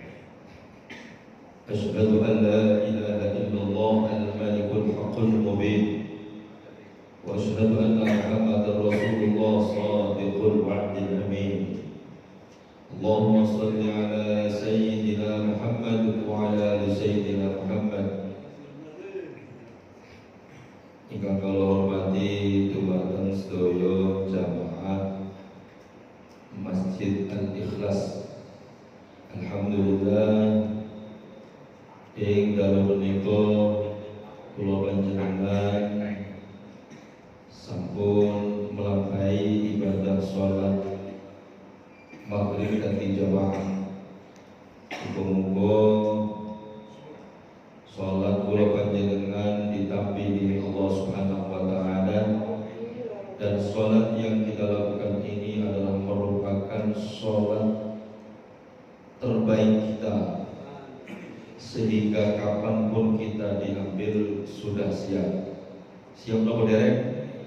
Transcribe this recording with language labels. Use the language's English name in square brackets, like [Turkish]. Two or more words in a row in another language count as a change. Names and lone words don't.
[Arabic] أشهد أن لا إله إلا الله الملك الحق المبين وأشهد أن محمدا رسول الله صادق الوعد الأمين. اللهم صل على سيدنا محمد وعلى آل سيدنا محمد. [Javanese] Ingkang kula hormati dumateng sedaya jamaah Masjid Al-Ikhlas. Alhamdulillah ing dalem menika kula panjenengan sampun melampaui ibadah salat maghrib kanthi jamaah. Muga-muga salat kula panjenengan ditampi dening Allah [Arabic] سبحانه وتعالى, [Indonesian] dan salat yang kita lakukan ini adalah merupakan salat terbaik kita, sehingga kapanpun kita diambil sudah siap. [Javanese] Siap nopo derek?